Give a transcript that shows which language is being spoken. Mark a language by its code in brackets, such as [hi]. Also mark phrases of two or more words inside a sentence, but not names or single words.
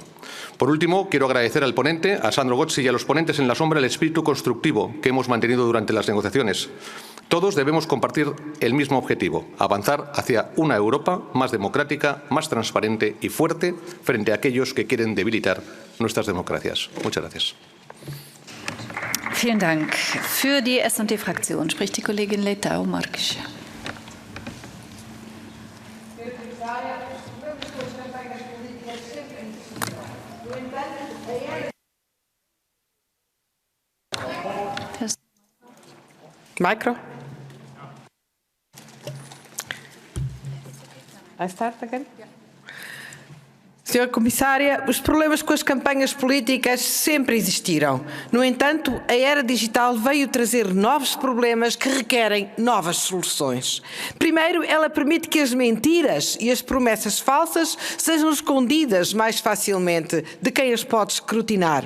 [es] Por último, quiero agradecer al ponente, a Sandro Gozzi y a los ponentes en la sombra el espíritu constructivo que hemos mantenido durante las negociaciones. Todos debemos compartir el mismo objetivo, avanzar hacia una Europa más democrática, más transparente y fuerte frente a aquellos que quieren debilitar nuestras democracias. Muchas gracias. [de] Vielen Dank. Für die S&D-Fraktion spricht die Kollegin LEITΑO-MARQUES. [pt] Micro. [en] I start again? [pt] Senhora Comissária, os problemas com as campanhas políticas sempre existiram. No entanto, a era digital veio trazer novos problemas que requerem novas soluções. Primeiro, ela permite que as mentiras e as promessas falsas sejam escondidas mais facilmente de quem as pode escrutinar.